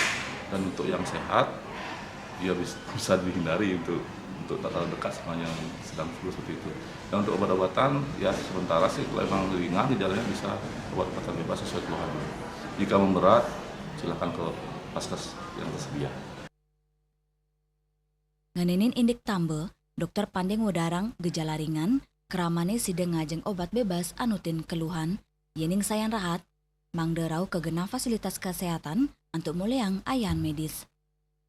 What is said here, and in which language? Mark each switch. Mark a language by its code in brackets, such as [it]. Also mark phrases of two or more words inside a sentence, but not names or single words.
[id] Dan untuk yang sehat, dia bisa dihindari untuk tak terlalu dekat sama yang sedang flu seperti itu. Dan untuk obat-obatan, ya sementara sih kalau memang ringan, gejalanya bisa obat-obatan bebas sesuai keluhan. Jika memberat, silakan ke paskes yang tersedia. [ban] Nganinin indik tambe, dokter Pandeng Wodarang gejala ringan, keramane sideng ngajeng obat bebas anutin keluhan, yening sayan rahat, mangderau kegena [id] fasilitas kesehatan [ban] untuk muleang ayan medis.